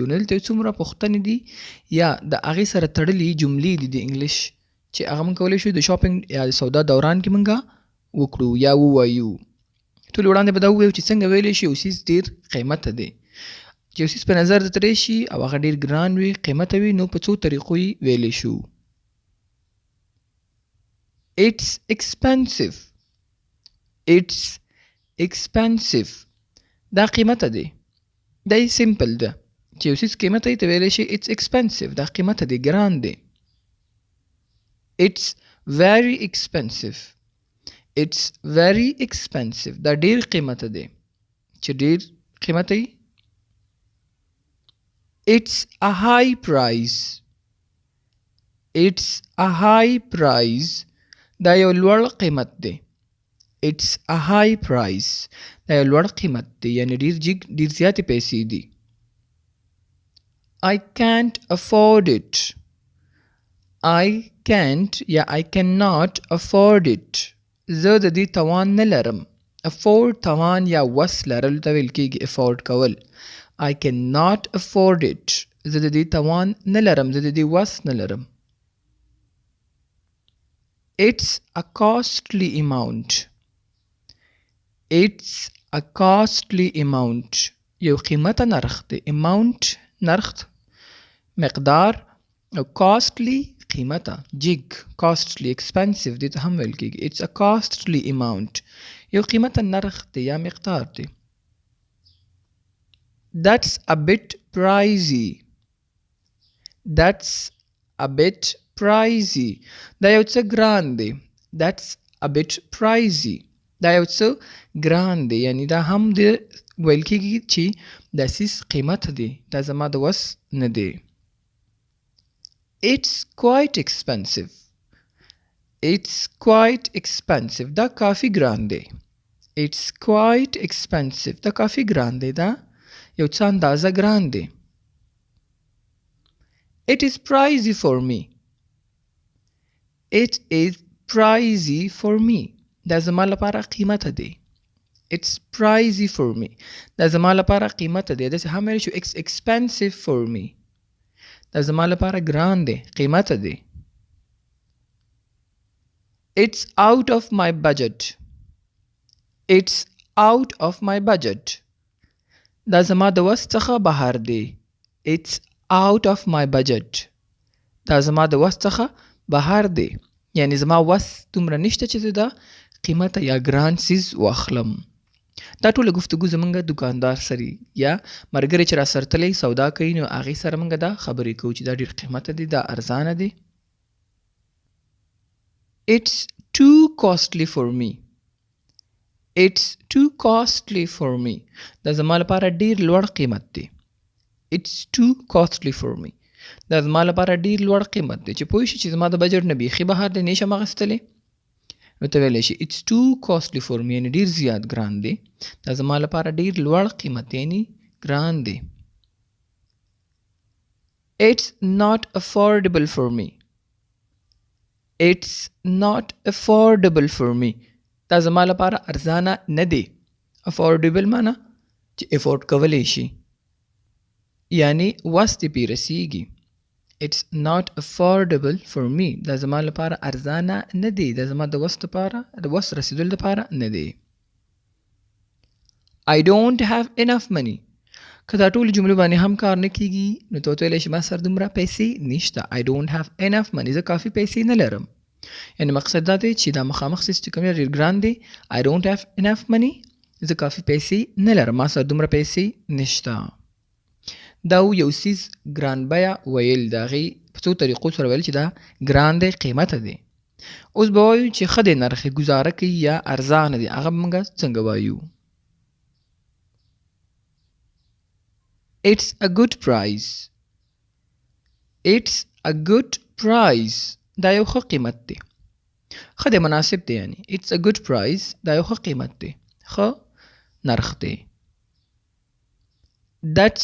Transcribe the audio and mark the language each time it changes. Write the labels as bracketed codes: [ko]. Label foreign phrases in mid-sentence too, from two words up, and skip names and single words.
[ps] نو دلته څومره پوښتنې دي یا د هغې سره تړلي جملې دي د انګلیش چې هغه مونږ کولی شو د شاپینګ یا د سودا دوران کې مونږ وکړو یا ووایو. ټول وړاندې به دا ووایو چې څنګه ویلی شي یو څیز ډېر قیمته دی. چې یو څیز په نظر درته راشي او هغه ډېر ګران وي، قیمته وي، نو په څو طریقو یې ویلی شو. [en] It's expensive. It's expensive. [ps] دا قیمته دی. دا یې سمپل ده. چې یو څیز قیمته یې ته ویلی شي [en] it's expensive. [ps] دا قیمته دی، ګران دی. [en] It's very expensive. It's very expensive. [ps] دا ډېر قیمته دی. چې ډېر قیمته یې. [en] It's a high price. It's a high price. [ps] دا یو لوړ قیمت دی. [en] It's a high price. [ps] دا یو لوړ قیمت دی، یعنی ډېر زیاتې پیسې دي. [en] I can't afford it. I can't یا I cannot afford it. [ps] زه د دې توان نه لرم. afford توان یا وس لرلو ته ویل کېږي afford کول. [en] I cannot afford it. [ps] زه د دې توان نه لرم، زه د دې وس نه لرم. [en] It's a costly amount. It's a costly amount. [ps] یو قیمته نرخ دی. amount نرخ، مقدار، او costly قیمته، جګ. [en] costly expensive [ps] دې ته هم ویل کېږي. [en] It's a costly amount. [ps] یو قیمته نرخ دی یا مقدار دی. [en] That's a bit pricey. That's a bit pricey. [ps] دا یو څه ګران دی. [en] That's a bit pricey. [ps] دا یو څه ګران دی، یعنی دا هم د ویل کېږي چې دا څیز قیمت دی، دا زما د وس نه دی. [en] It's quite expensive. It's quite expensive. [ps] دا کافي ګران دی. [en] It's quite expensive. [ps] دا کافي ګران دی. دا یو څه اندازه ګران دی. [en] It is pricey for me. It is pricey for me. [ps] دا زما لپاره قیمته دی. [en] It's pricey for me. [ps] دا زما لپاره قیمته دی. داسې هم ویلی شو [en] it's expensive for me. [ps] دا زما لپاره ګران دی، قیمته دی. [en] It's out of my budget. It's out of my budget. [ps] دا زما د وس څخه بهر دی. [en] It's out of my budget. [ps] دا زما د وس څخه بهر دی، یعنی زما وس دومره نشته چې زه دا قیمته یا ګران څیز واخلم. دا ټوله گفتگو زمونږ دکاندار سره یا ملګری چې را سره تللی سودا کوي، نو هغې سره مونږ دا خبرې کوو چې دا ډېر قیمته دی، دا ارزانه دی. [en] It's too costly for me. It's too costly for me. [ps] دا زما لپاره ډېر لوړ قیمت دی. [en] It's too costly for me. [ps] دا زما لپاره ډېر لوړ قیمت دی، چې پوه شي چې زما د بجټ نه بیخي بهر دی، نشم اخیستلی، نو ته ویلی شي [en] it's too costly for me، [ps] یعنی ډېر زیات ګران دی. دا زما لپاره ډېر لوړ قیمت دی، یعنی ګران دی. [en] It's not affordable for me. It's not affordable for me. [ps] دا زما لپاره ارزانه نه دی. affordable معنا چې افورډ کولی شي، یعنی وس دې پې رسیږي. [en] It's not affordable for me. [ps] دا زما لپاره ارزانه نه دی. دا زما د وس لپاره، د وس رسیدل لپاره نه دی. [en] I don't have enough money. [ps] که دا ټول جملو باندې هم کار نه کېږي، نو ته ورته ویلی شي ما سره دومره پیسې نشته. [en] I don't have enough money. [ps] زه کافي پیسې نه لرم. یعنی مقصد دا دی چې دا مخامخ څیز چې کوم دی ډېر ګران دی. [en] I don't have enough money. [ps] زه کافي پیسې نه لرم، ما سره دومره پیسې نشته. دا یو څیز ګران بیه ویل، د هغې په څو طریقو سره ویل چې دا ګران دی، قیمته دی. اوس به وایو چې ښه دی، نرخ یې ګزاره کوي یا ارزانه دی. هغه به موږ څنګه وایو؟ [en] It's a good price. It's a good price. [ps] دا یو ښه قیمت دی. ښه دی، مناسب دی، یعنی [en] it's a good price. [ps] دا یو ښه قیمت دی، ښه نرخ دی. [en] That's so cheap.